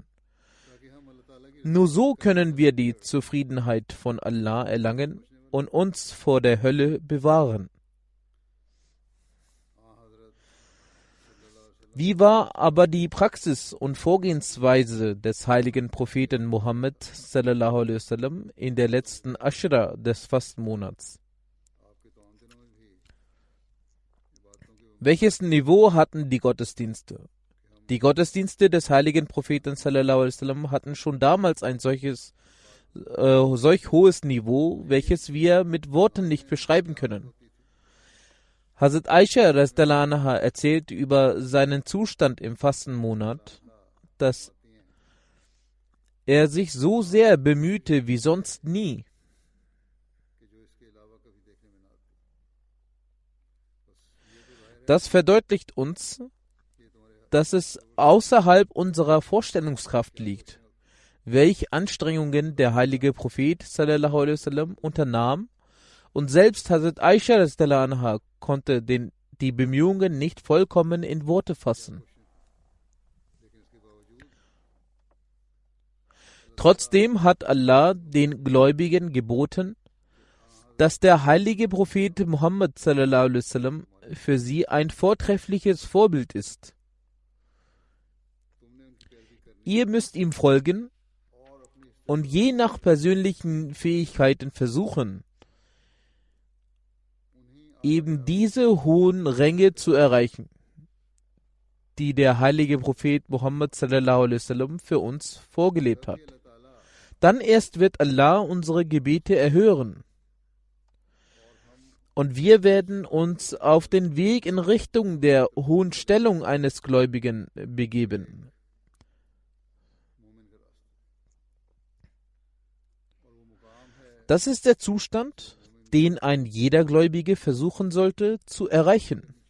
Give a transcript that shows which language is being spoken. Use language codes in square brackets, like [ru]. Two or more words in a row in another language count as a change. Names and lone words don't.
[de] Nur so können wir die Zufriedenheit von Allah erlangen und uns vor der Hölle bewahren. Wie war aber die Praxis und Vorgehensweise des heiligen Propheten Muhammad [ar] صلى الله عليه وسلم [de] in der letzten Ashra des Fastenmonats? Welches Niveau hatten die Gottesdienste? Die Gottesdienste des heiligen Propheten [ar] صلى الله عليه وسلم [de] hatten schon damals ein solch hohes Niveau, welches wir mit Worten nicht beschreiben können. Hazrat Aisha [ar] رضي الله عنها [de] erzählt über seinen Zustand im Fastenmonat, dass er sich so sehr bemühte wie sonst nie. Das verdeutlicht uns, dass es außerhalb unserer Vorstellungskraft liegt, welche Anstrengungen der heilige Prophet [ar] صلى الله عليه وسلم [de] unternahm, und selbst Hazrat Aisha [ar] رضي الله عنها [de] konnte die Bemühungen nicht vollkommen in Worte fassen. Trotzdem hat Allah den Gläubigen geboten, dass der heilige Prophet Muhammad [ar] صلى الله عليه وسلم [de] für sie ein vortreffliches Vorbild ist. Ihr müsst ihm folgen und je nach persönlichen Fähigkeiten versuchen, eben diese hohen Ränge zu erreichen, die der heilige Prophet Muhammad [ar] صلى الله عليه وسلم [de] für uns vorgelebt hat. Dann erst wird Allah unsere Gebete erhören. Und wir werden uns auf den Weg in Richtung der hohen Stellung eines Gläubigen begeben. Das ist der Zustand, den ein jeder Gläubige versuchen sollte zu erreichen.